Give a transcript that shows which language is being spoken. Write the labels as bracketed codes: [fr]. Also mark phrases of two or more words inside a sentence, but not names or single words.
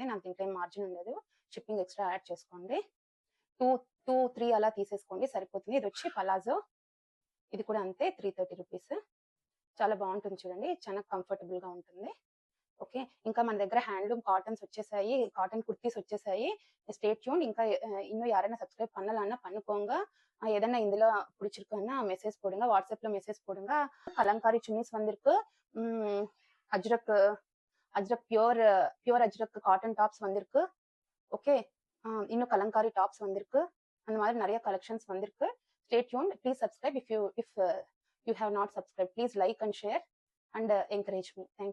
[te] నాకు దీంట్లో ఏం మార్జిన్ ఉండదు, షిప్పింగ్ ఎక్స్ట్రా యాడ్ చేసుకోండి. 2-3 అలా తీసేసుకోండి, సరిపోతుంది. ఇది వచ్చి పలాజో, ఇది కూడా అంతే, 330 రూపీస్. చాలా బాగుంటుంది చూడండి, చాలా కంఫర్టబుల్ గా ఉంటుంది. ఓకే, ఇంకా మన దగ్గర [en] handloom cottons [te] వచ్చేసాయి, కాటన్ కుర్తీస్ వచ్చేసాయి. [en] stay tuned. [ta] ఇంకా இன்னும் யாரையும் சப்ஸ்கிரைப் பண்ணலன்னா பண்ணுకోங்க. எதனா இதுல பிடிச்சிருக்குன்னா மெசேஜ் போடுங்க, வாட்ஸ்அப்ல மெசேஜ் போடுங்க. கலங்காரி சுன்னிஸ் வந்திருக்கு, அஜ்ரக் பியூர் அஜ்ரக் [en] cotton tops [ta] வந்திருக்கு. ஓகே, இன்னும் கலங்காரி டாப்ஸ் வந்திருக்கு. அந்த மாதிரி நிறைய கலெக்ஷன்ஸ் வந்திருக்கு. [en] stay tuned. please subscribe. if you have not subscribed, please like and share and encourage me. Thank you.